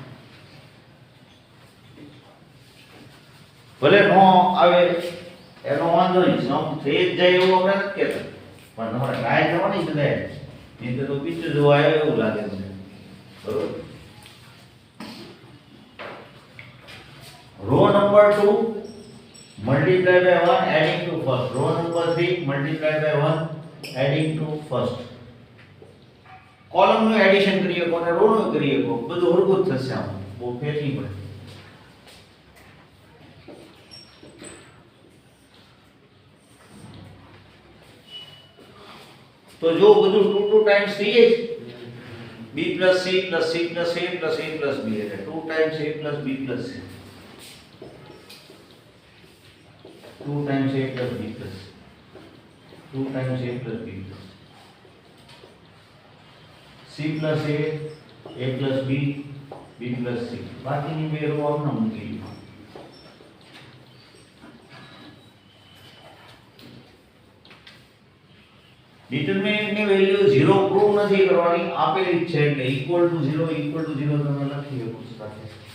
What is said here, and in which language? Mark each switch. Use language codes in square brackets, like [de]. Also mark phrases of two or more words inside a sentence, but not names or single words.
[gu] ભલે નો આવે એનો વાંધો નહીં સમ થઈ જ જાય એવું આપણે નથી કહેતા પણ તમારે ટ્રાય કરવાની છે ને નહીં તો પિક્ચર જોવા આવે એવું લાગે મને બરોબર [en] row number 2 multiply by 1 adding to first row number 3 multiply by 1 adding to first [gu] કોલમ નું એડિશન કરીએ કોને રો નું કરીએ કો બધું હરખું જ થશે આમ બહુ ફેર નહીં પડે તો જો બધું 2 ટાઈમ્સ થઈ જાય [en] b plus c plus c plus a plus a plus b એટલે 2 times a plus b plus c 2 times a plus b plus 2 times a plus b plus c plus a plus b b plus c [gu] બાકીની બે રો આપણે મૂકી દીધું ડિટરમિનન્ટની વેલ્યુ 0 પ્રૂવ નથી કરવાની આપેલી જ છે એટલે [en] equal to 0 [gu] તમે લખી શકો સાથે